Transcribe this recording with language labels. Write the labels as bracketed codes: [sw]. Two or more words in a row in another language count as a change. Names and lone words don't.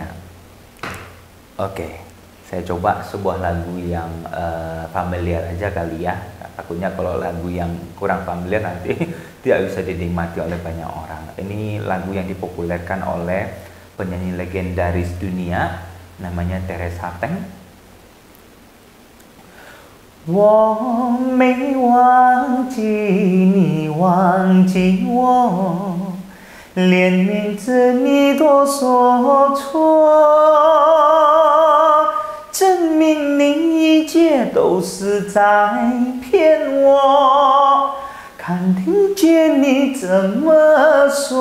[id] Oke, saya coba sebuah lagu yang familiar aja kali ya. Takutnya kalau lagu yang kurang familiar nanti tidak bisa dinikmati oleh banyak orang. Ini lagu yang dipopulerkan oleh penyanyi legendaris dunia, namanya Teresa Teng. [zh] 我没忘记你，忘记我，连名字你都说错，证明你一切都是在骗我，看听见你怎么